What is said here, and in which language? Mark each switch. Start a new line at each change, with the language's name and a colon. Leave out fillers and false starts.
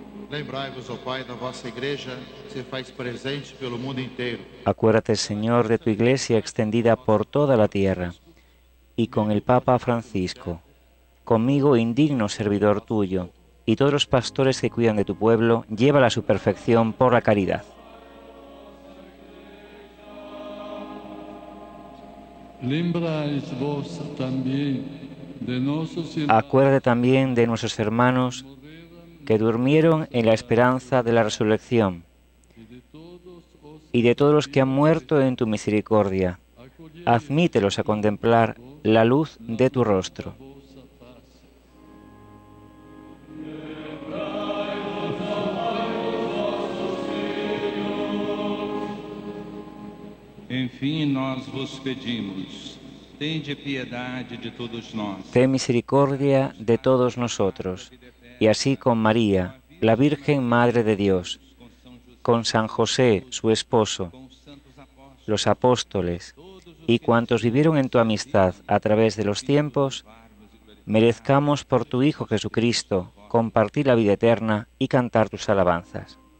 Portuguese: Lembrai-vos, ó Pai, da vossa Igreja, se faz presente pelo mundo inteiro.
Spanish: Acuérdate, Señor, de tu Iglesia extendida por toda la tierra, y con el Papa Francisco, conmigo indigno servidor tuyo, y todos los pastores que cuidan de tu pueblo, llévala a su perfección por la caridad. Acuérdate también de nuestros hermanos que durmieron en la esperanza de la resurrección, y de todos los que han muerto en tu misericordia. Admítelos a contemplar la luz de tu rostro.
Portuguese: Enfim, nós vos pedimos, tende piedade de todos nós.
Spanish: Ten misericordia de todos nosotros, y así con María, la Virgen Madre de Dios, con San José, su esposo, los apóstoles y cuantos vivieron en tu amistad a través de los tiempos, merezcamos por tu Hijo Jesucristo compartir la vida eterna y cantar tus alabanzas.